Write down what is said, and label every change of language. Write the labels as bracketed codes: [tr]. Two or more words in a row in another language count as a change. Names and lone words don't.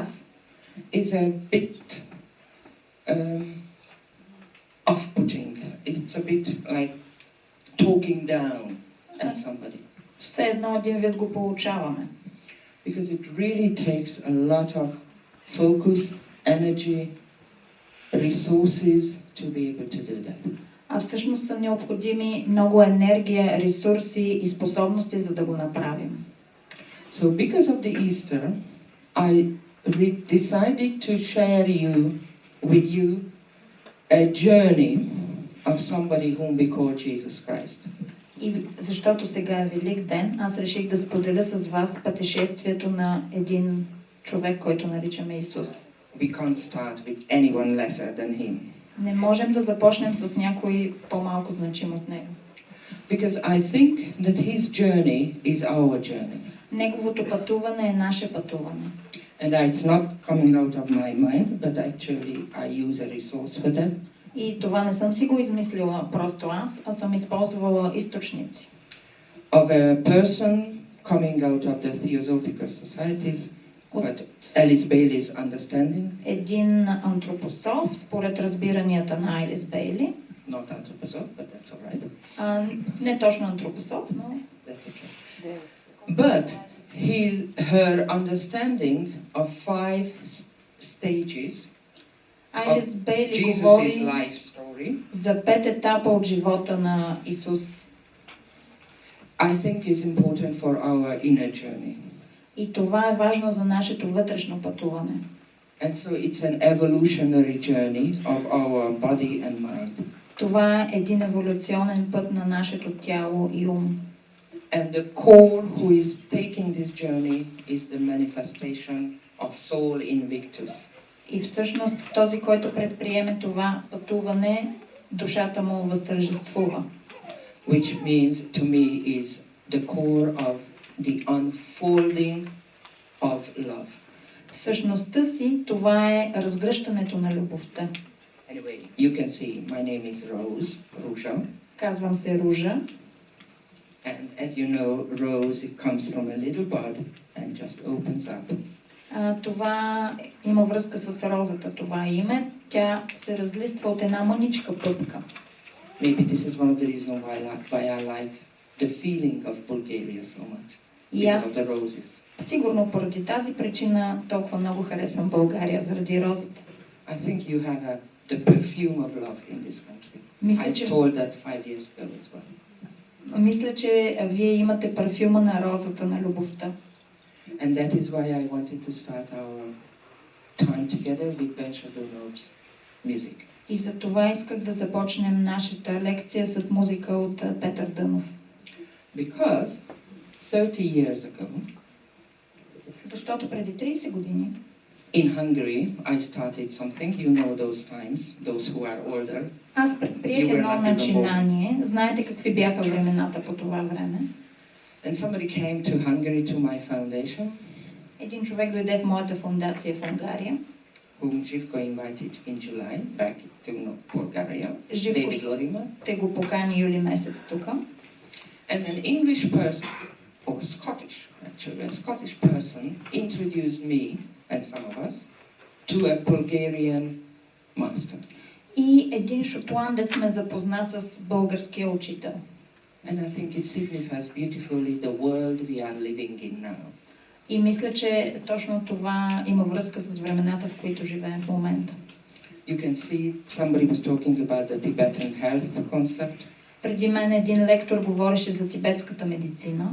[en] is a bit off-putting. It's a bit like talking down at somebody. [bg] все едно един вид го получаваме. [en] Because it really takes a lot of focus, energy, resources to be able to do that. [bg] А всъщност са необходими много енергия, ресурси и способности, за да го направим. [en] So because of the Easter, I decided to share with you a journey of somebody whom we call Jesus Christ. [bg] И защото сега е Велик ден, аз реших да споделя с вас пътешествието на един човек, който наричаме Исус. [en] We can't start with anyone lesser than him. [bg] Не можем да започнем с някой по-малко значим от него. [en] Because I think that his journey is our journey. [bg] Неговото пътуване е наше пътуване. [en] And it's not coming out of my mind, but actually I use a resource for that. [bg] И това не съм си го измислила просто аз, а съм използвала източници. [en] Of a person coming out of the Theosophical Societies, but Alice Bailey's understanding. [bg] Един антропософ, според разбиранията на Алис Бейли. [en] Not anthroposoph, but that's all right. [bg] Не точно антропософ, но... [en] That's okay. But her understanding of 5 stages [bg] Алис Бейли [en] Jesus' [bg] говори [en] life story, [bg] за 5 етапа от живота на Исус. [en] I think is important for our inner journey. [bg] И това е важно за нашето вътрешно пътуване. [en] And so it's an evolutionary journey of our body and mind. [bg] Това е един еволюционен път на нашето тяло и ум. [en] And the core who is taking this journey is the manifestation of soul invictus. [bg] И всъщност този, който предприеме това пътуване, душата му възтържествува. [en] Which means to me is the core of the unfolding of love. [bg] Същността си, това е разгръщането на любовта. [en] Anyway, you can see my name is Rужа. [bg] Казвам се Ружа. [en] And as you know, rose, it comes from a little bud and just opens up. [bg] Това има връзка с розата, това име. Тя се разлиства от една мъничка пъпка. [en] Maybe this is one of the reasons why I like the feeling of Bulgaria so much. Because of the roses. [bg] Сигурно поради тази причина толкова много харесвам България, заради розите. [en] I think you have the perfume of love in this country. I told that 5 years ago as well. [bg] Мисля, че вие имате парфюма на розата, на любовта. [en] And that is why I wanted to start our time together with Ben Shadonov's music. [bg] И за това исках да започнем нашата лекция с музика от Петър Дънов. [en] Because 30 years ago, [bg] защото преди 30 години [en] in Hungary, I started something. You know those times, those who are older. [bg] Аз предприех едно начинание. Знаете какви бяха времената по това време? [en] And somebody came to Hungary to my foundation. [bg] Един човек дойде в моята фундация в Унгария. [en] Whom Живко invited in July back to Bulgaria. [bg] Живко те го покани юли месец тук. [en] And an English person, or Scottish actually, a Scottish person introduced me and some of us to a Bulgarian master. [bg] И един шотландец ме запозна с българския учител. [en] And I think it signifies beautifully the world we are living in now. [bg] И мисля, че точно това има връзка с времената, в които живеем в момента. [en] You can see somebody was talking about the Tibetan health concept. [bg] Преди мен един лектор говореше за тибетската медицина.